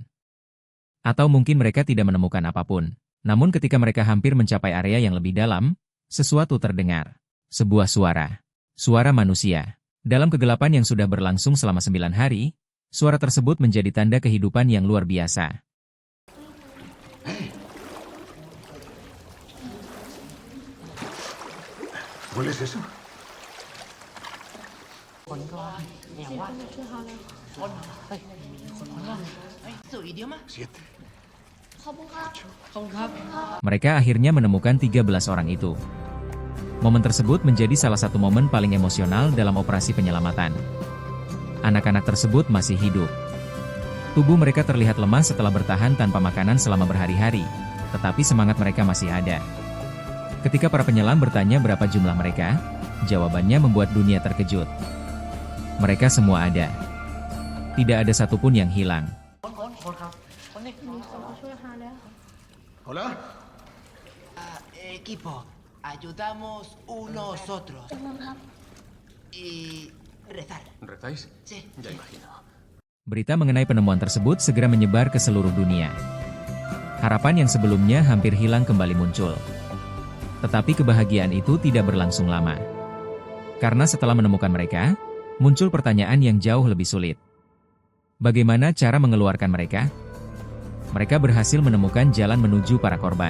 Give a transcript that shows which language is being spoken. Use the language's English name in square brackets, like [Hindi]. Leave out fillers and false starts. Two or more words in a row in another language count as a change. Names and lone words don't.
[Indonesian] Atau mungkin mereka tidak menemukan apapun. Namun ketika mereka hampir mencapai area yang lebih dalam, sesuatu terdengar. Sebuah suara. Suara manusia. Dalam kegelapan yang sudah berlangsung selama 9 hari, suara tersebut menjadi tanda kehidupan yang luar biasa. [Spanish] ¿Hueles eso? [Indonesian] Mereka akhirnya menemukan 13 orang itu. Momen tersebut menjadi salah satu momen paling emosional dalam operasi penyelamatan. Anak-anak tersebut masih hidup. Tubuh mereka terlihat lemah setelah bertahan tanpa makanan selama berhari-hari, tetapi semangat mereka masih ada. Ketika para penyelam bertanya berapa jumlah mereka, jawabannya membuat dunia terkejut. Mereka semua ada. Tidak ada satupun yang hilang. [Spanish] Hola. Equipo, ayudamos unos otros. Y rezar. ¿Rezáis? Sí. Ya imagino. [Indonesian] Berita mengenai penemuan tersebut segera menyebar ke seluruh dunia. Harapan yang sebelumnya hampir hilang kembali muncul. Tetapi kebahagiaan itu tidak berlangsung lama. Karena setelah menemukan mereka, muncul pertanyaan yang jauh lebih sulit. Bagaimana cara mengeluarkan mereka? Mereka berhasil menemukan jalan menuju para korban.